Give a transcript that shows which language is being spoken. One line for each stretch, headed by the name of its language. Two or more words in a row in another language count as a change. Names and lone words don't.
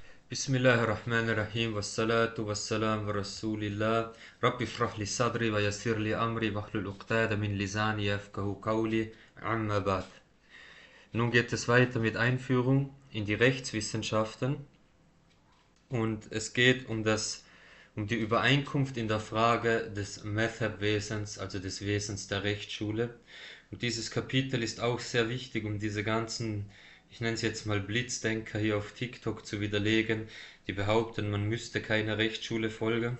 Arabic: بسم الله الرحمن الرحيم، والصلاة والسلام و رسول الله، رب اشرح لي صدري ويسر لي أمري واحلل عقدة من لساني يفقهوا قولي، أما بعد.
German: Nun geht es weiter mit Einführung in die Rechtswissenschaften und es geht um die Übereinkunft in der Frage des Madhab-Wesens, also des Wesens der Rechtsschule. Und dieses Kapitel ist auch sehr wichtig, um diese ganzen, ich nenne es jetzt mal Blitzdenker hier auf TikTok zu widerlegen, die behaupten, man müsste keiner Rechtsschule folgen.